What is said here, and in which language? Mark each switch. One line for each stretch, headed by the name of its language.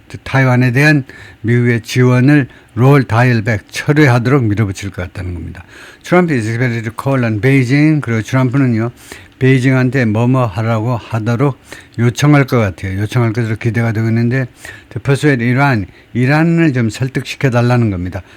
Korean: 타이완에 대한 미국의 지원을 롤 다이얼백 철회하도록 밀어붙일 것 같다는 겁니다.
English: 트럼프 is expected to call on Beijing.
Korean: 그리고 트럼프는요, 베이징한테 뭐뭐 하라고 하도록 요청할 것 같아요. 요청할 것으로 기대가 되고 있는데, to persuade 이란을 좀 설득시켜 달라는 겁니다.